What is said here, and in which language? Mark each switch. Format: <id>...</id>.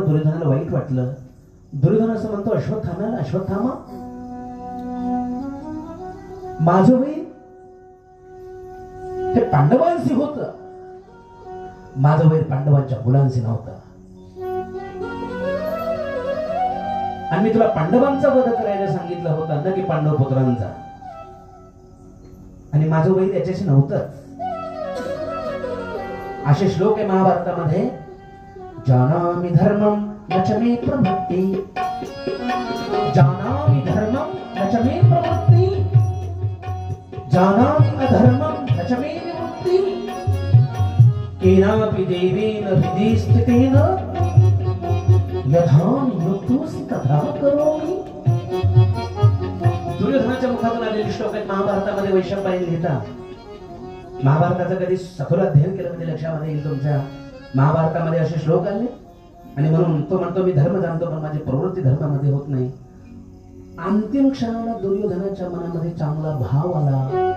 <mr>दुर्योधनाला वाईट वाटलं. दुर्योधन असं म्हणतो अश्वत्थामाला, अश्वत्थामा, माझं वय हे पांडवांशी होत, माझं वैर पांडवांच्या मुलांशी नव्हतं. आणि मी तुला पांडवांचा वध करायला सांगितलं होतं ना की पांडव पुत्रांचा, आणि माझं वैर याच्याशी नव्हतं. असे श्लोक आहे महाभारतामध्ये.</mr> <sa>जानामि धर्मं न च मे प्रवृत्ति, जानामि धर्मं न च मे प्रवृत्ति, जानामि अधर्मं न च मे निवृत्ति, केनापि देवेन हृदि स्थितेन यथा मृत्युसि तथा करोमि.</sa> <mr>दुर्योधनाच्या मुखातून आलेले श्लोक आहेत महाभारतामध्ये. वैशंपायन लिहितात. महाभारताचं कधी सखोल अध्ययन केलं म्हणजे लक्षामध्ये येईल तुमच्या. महाभारतामध्ये असे श्लोक आले आणि म्हणून तो म्हणतो मी धर्म जाणतो पण माझी प्रवृत्ती धर्मामध्ये होत नाही. अंतिम क्षणाला दुर्योधनाच्या मनामध्ये चांगला भाव आला.</mr>